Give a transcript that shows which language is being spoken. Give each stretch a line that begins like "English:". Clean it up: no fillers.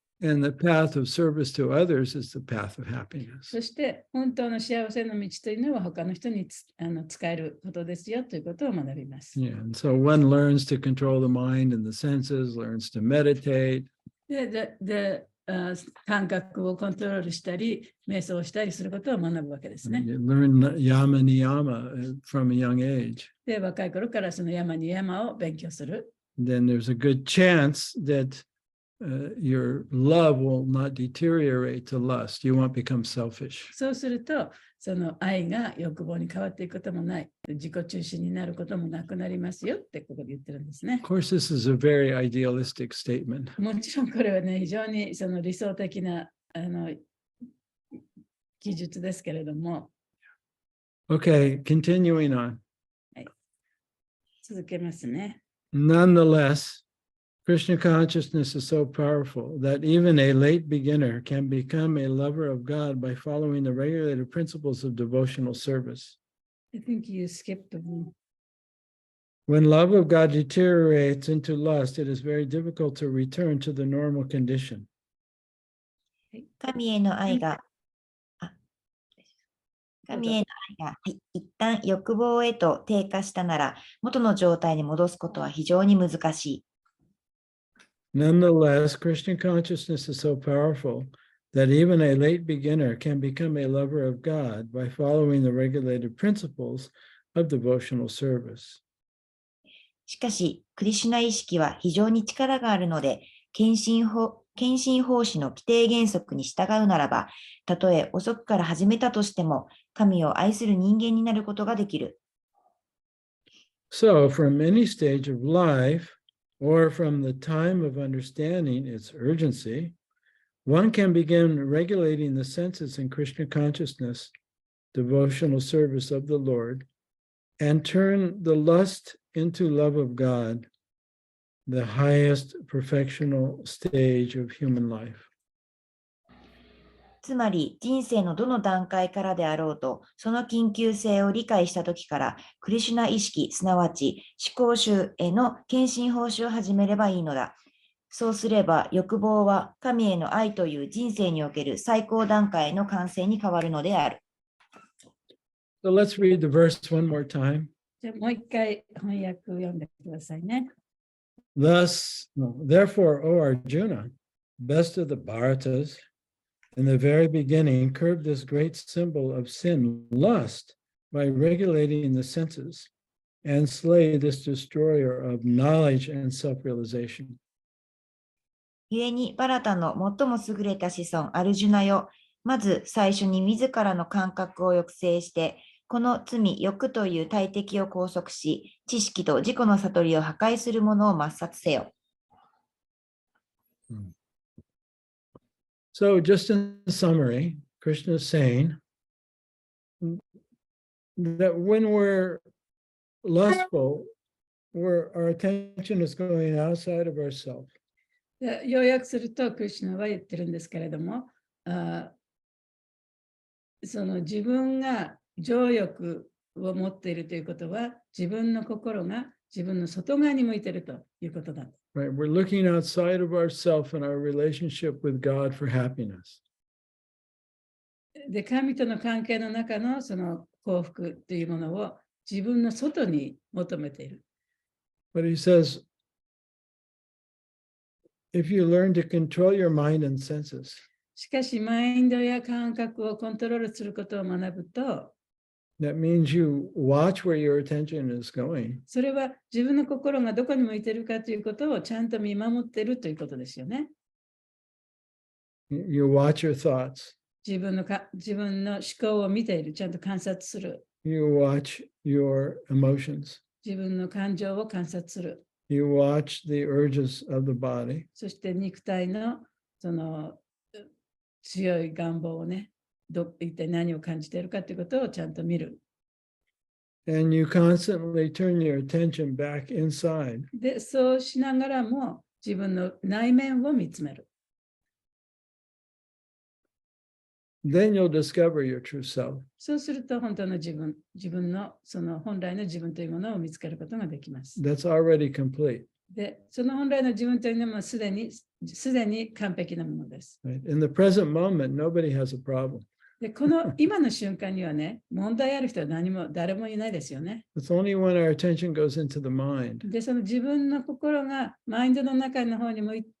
English: And the path of service to others is the path of happiness.
Japanese: そして本当の幸せの道というのは他の人に使えることですよということを学びます。
English: Yeah, and so one learns to control the mind and the senses, learns to meditate.
Japanese: で、感覚をコントロールしたり、瞑想したりすることを学ぶわけですね。
English: You learn yama niyama from a young age.
Japanese: で、若い頃からその山に山を勉強する。
English: Then there's a good chance that your love will not deteriorate to lust. You won't become selfish.
Japanese: そうすると、その愛が欲望に変わっていくこともない。自己中心になることもなくなりますよってここで言ってるんですね。
English: Of course, this is a very idealistic statement.
Japanese: もちろんこれはね、非常にその理想的な記述ですけれども。
English: Okay, continuing on.
Japanese: 続けますね。
English: Nonetheless, Krishna consciousness is so powerful that even a late beginner can become a lover of God by following the regulated principles of devotional service. I think you skipped one. When love of God deteriorates into lust, it is very difficult to return to the normal condition.
Japanese: 神への愛が、神への愛が、一旦欲望へと低下したなら、元の状態に戻すことは非常に難しい。
English: Nonetheless, Christian consciousness is so powerful that even a late beginner can become a lover of God by following the regulated principles of devotional service.
Japanese: しかし、クリシュナ意識は非常に力があるので、献身奉仕の規定原則に従うならば、たとえ遅くから始めたとしても、神を愛する人間になることができる。
English: So, from any stage of life, or from the time of understanding its urgency, one can begin regulating the senses in Krishna consciousness, devotional service of the Lord, and turn the lust into love of God, the highest perfectional stage of human life.
Japanese: つまり、人生のどの段階からであろうと、その緊急性を理解したときから、クリシュナ意識、すなわち思考集への献身奉仕を始めればいいのだ。そうすれば、欲望は神への愛という人生における最高段階の完成に変わるのである。
English: So let's read the verse one more time.
Japanese: じゃあもう一回翻訳読んでくださいね。
English: Therefore, O Arjuna, best of the Bharatas, in the very beginning, curbed this great symbol of sin, lust, by regulating the senses, and slay this destroyer of knowledge and self-realization.
Japanese: 故に、バラタの最も優れた子孫、アルジュナよ、まず最初に自らの感覚を抑制して、この罪、欲という大敵を拘束し、知識と自己の悟りを破壊するものを抹殺せよ。
English: So, just in summary, Krishna is saying that when we're lustful, our attention is going outside of ourselves.
Japanese: 要約すると、クリシュナは言ってるんですけれども、その自分が情欲を持っているということは、自分の心が自分の外側に向いているということだ。
English: Right? We're looking outside of ourselves and our relationship with God for happiness.
Japanese: で、神との関係の中のその幸福というものを自分の外に求めている。
English: But he says, if you learn to control your mind and senses,
Japanese: しかし、マインドや感覚をコントロールすることを学ぶと、
English: that means you watch where your attention is going.
Japanese: それは自分の心がどこに向いているかということをちゃんと見守っているということですよね。
English: You watch your thoughts.
Japanese: 自分の思考を見ている、ちゃんと観察する。
English: You watch your emotions.
Japanese: 自分の感情を観察する。
English: You watch the urges of the body.
Japanese: そして肉体のその強い願望をね、一体何を感じているかということをちゃんと見る。
English: And you constantly turn your attention back inside.
Japanese: で、そうしながらも自分の内面を見つめる。
English: Then you'll discover your true self.
Japanese: そうすると本当の自分のその本来の自分というものを見つけることができます。
English: That's already complete.
Japanese: で、その本来の自分というのもすでに完璧なものです。
English: Right? In the present moment, nobody has a problem.
Japanese: で、この今の瞬間にはね、問題ある人は誰もいないですよね。
English: It's only when our attention goes into the mind
Japanese: で、その自分の心がマインドの中の方に向い